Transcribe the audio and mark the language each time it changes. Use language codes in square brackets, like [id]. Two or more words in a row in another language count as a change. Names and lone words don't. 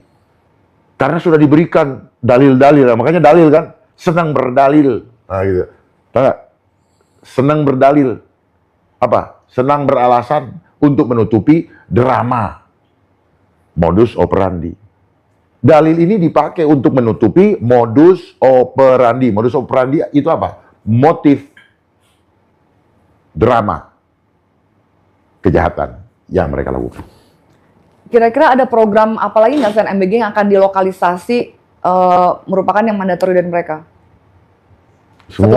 [id] Karena sudah diberikan dalil-dalil, makanya dalil kan, senang berdalil. Nah, gitu. Senang berdalil. Apa? Senang beralasan untuk menutupi drama [la] modus operandi. [id] Dalil ini dipakai untuk menutupi [la] modus operandi. Modus operandi [id] itu apa? Motif drama kejahatan yang mereka lakukan. Kira-kira ada program apa lagi nggak selain MBG yang akan dilokalisasi merupakan yang mandatori dari mereka? Semua